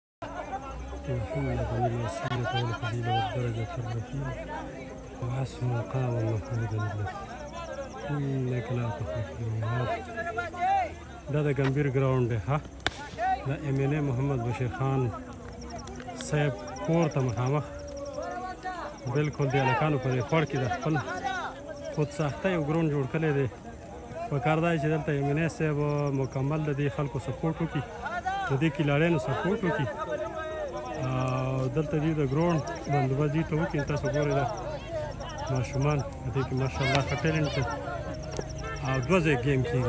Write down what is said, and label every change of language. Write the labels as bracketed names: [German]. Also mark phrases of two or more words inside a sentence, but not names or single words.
[Arabic] محمد الوسيلة والفضيلة والدرجة الرفيعة وحسن مقام محمود الذي إنك لا تخلف الميعاد. [Pashto] دا د ګمبیر ګراوند دی ها د MNA محمد بشیر خان صاحب کور ته مخامخ بالکل د هلکانو په دې خوړ کې د خپل خود ساخته یو ګراوند جوړ کړی دی. پکار دی چې دلته MNA صاحب مکمل د دې خلکو سپورټ وکړي، د دې کلاړیانو سپورټ وکړي او دلته دې د ګراوند بندوبست دې ته وکړي. تاسو ګورئ دا ماشومان په دې کې ماشاءالله ښه ټیلنټ دی او دوه ځای ګیم کېږي.